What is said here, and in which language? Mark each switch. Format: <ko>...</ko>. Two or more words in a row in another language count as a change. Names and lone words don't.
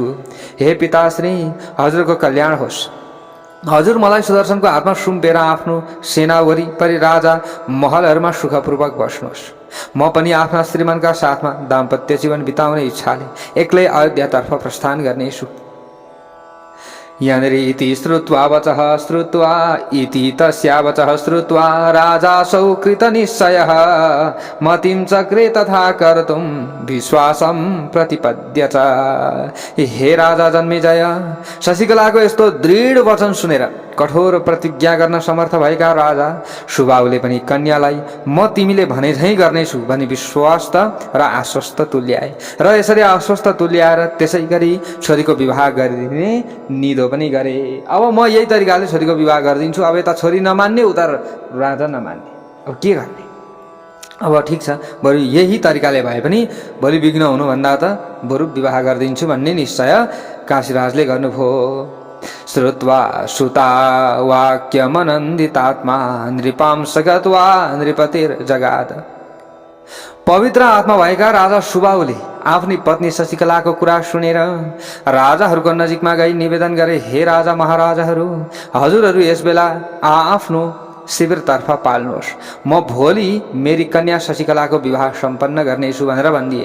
<ne>हे पिताश्री, हजुरको कल्याण होस्। हजुर मलाई सुदर्शनको हातमा सुम्पेर आफ्नो सेना वरिपरि राजा महलहरूमा सुखपूर्वक बस्नुहोस्। म पनि आफ्ना श्रीमानका साथमा दाम्पत्य जीवन बिताउने इच्छाले एक्लै अयोध्यातर्फ प्रस्थान गर्नेछु।</ne> <sa>यनरी इति श्रुत्वा वचः श्रुत्वा इति तस्या वचः श्रुत्वा राजासौ कृतनिश्चयः मतिं चक्रे तथा कर्तुं विश्वासं प्रतिपद्य च।</sa> <ne>हे राजा जन्मेजय, शशिकलाको यस्तो दृढ वचन सुनेर कठोर प्रतिज्ञा गर्न समर्थ भएका राजा सुबाहुले पनि कन्यालाई म तिमीले भने झैँ गर्नेछु भनी विश्वस्त र आश्वस्त तुल्याए र यसरी आश्वस्त तुल्याएर त्यसै गरी छोरीको विवाह गरिदिने निधो पनि गरे। अब म यही तरिकाले छोरीको विवाह गरिदिन्छु। अब यता छोरी नमान्ने, उता राजा नमान्ने, अब के गर्ने? अब ठिक छ, बरु यही तरिकाले भए पनि भोलि विघ्न हुनुभन्दा त बरु विवाह गरिदिन्छु भन्ने निश्चय काशीराजले गर्नुभयो।</ne> <sa>श्रुत्वा सुता वाक्यमनन्दितात्मा नृपांश गत्वा नृपतिर्जगाद।</sa> <ne>पवित्र आत्मा भएका राजा सुबाहुले आफ्नी पत्नी शशिकलाको कुरा सुनेर राजाहरूको नजिकमा गई निवेदन गरे, हे राजा महाराजाहरू, हजुरहरू यसबेला आफ्नो शिविरतर्फ पाल्नुहोस्। म भोलि मेरी कन्या शशिकलाको विवाह सम्पन्न गर्नेछु भनेर भनिदिए।</ne>